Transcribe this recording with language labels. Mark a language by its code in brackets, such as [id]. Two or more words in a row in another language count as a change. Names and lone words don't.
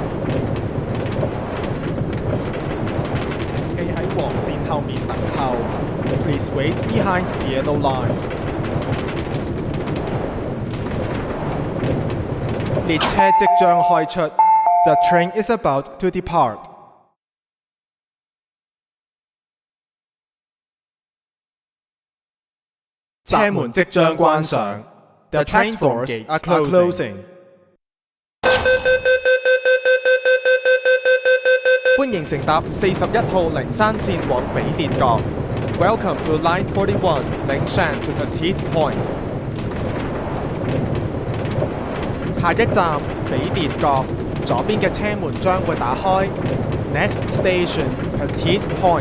[yue] 請企喺黃線後面等候。 [en] Please wait behind the yellow line. [yue] 列車即將開出。 [en] The train is about to depart. [yue] 車門即將關上。 [en] The train doors are closing. [yue] 歡迎乘搭41號靈山線往比跌角。 [en] Welcome to Line 41, Lingshan to Petite Point. [yue] 下一站比跌角，左邊嘅車門將會打開。 [en] Next station, Petite Point.